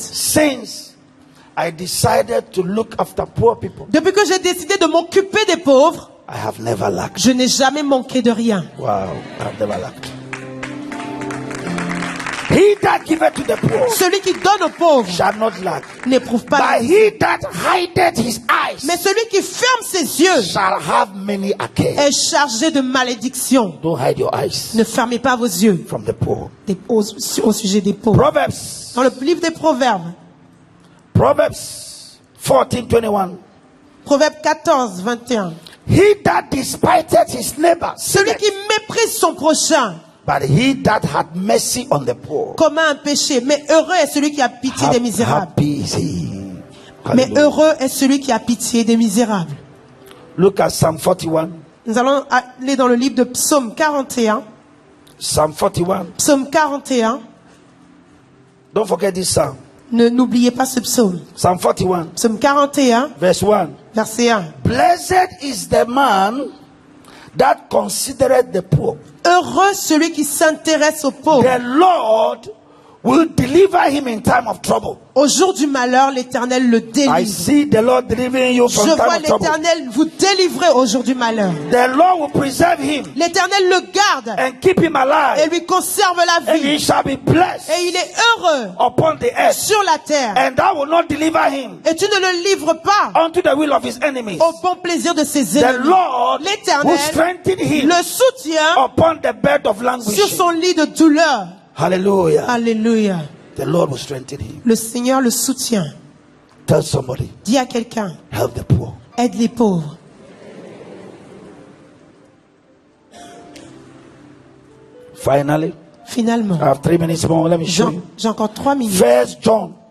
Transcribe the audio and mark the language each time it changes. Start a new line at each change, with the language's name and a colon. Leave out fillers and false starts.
English: Since I decided to look after poor people,
French: Depuis que j'ai décidé de m'occuper des pauvres,
English: I have never lacked.
French: je n'ai jamais manqué de rien.
English: Wow, I have never lacked. He that giveth to the poor
French: Celui qui donne aux pauvres
English: shall not lack.
French: n'éprouve pas la
English: But
French: disette.
English: he that hideth his eyes
French: Mais celui qui ferme ses yeux
English: shall have many a care.
French: est chargé de malédiction.
English: Don't hide your eyes
French: Ne fermez pas vos yeux
English: from the poor.
French: au sujet des pauvres.
English: Proverbs,
French: Dans le livre des Proverbes,
English: Proverbs 14:21.
French: Proverbe 14, 21.
English: He that despiseth his neighbor,
French: Celui qui méprise son prochain
English: but he that had mercy on the poor,
French: commet un péché. Mais heureux est celui qui a pitié des misérables.
English: happy is he.
French: Mais
English: Hallelujah.
French: heureux est celui qui a pitié des misérables.
English: Look at Psalm 41.
French: Nous allons aller dans le livre de Psaume 41.
English: Psalm 41.
French: Psaume 41.
English: Don't forget this psalm.
French: N'oubliez pas ce psaume.
English: Psalm 41,
French: Psaume 41,
English: verse 1.
French: verset 1.
English: Blessed is the man that considereth the poor.
French: Heureux celui qui s'intéresse aux pauvres.
English: The Lord will deliver him in time of trouble.
French: Au jour du malheur, l'Éternel le délivre.
English: I see the Lord delivering you from
French: Je
English: time
French: vois
English: of trouble.
French: l'Éternel vous délivrer au jour du malheur.
English: The Lord will preserve him
French: L'Éternel le garde
English: and keep him alive.
French: et lui conserve la
English: And he
French: vie.
English: shall be blessed
French: Et il est heureux
English: upon the earth.
French: sur la terre.
English: And thou will not deliver him
French: Et tu ne le livres pas
English: unto the will of his enemies.
French: au bon plaisir de ses
English: The
French: ennemis.
English: Lord will
French: L'Éternel
English: strengthen him
French: le soutient
English: upon the bed of
French: sur
English: languishing.
French: son lit de douleur.
English: Hallelujah.
French: Alléluia.
English: The Lord will strengthen him.
French: Le Seigneur le soutient.
English: Tell somebody,
French: Dis à quelqu'un,
English: help the poor.
French: aide les pauvres.
English: Finally,
French: Finalement,
English: I have 3 minutes more. Let me show you.
French: j'ai encore 3 minutes.
English: First John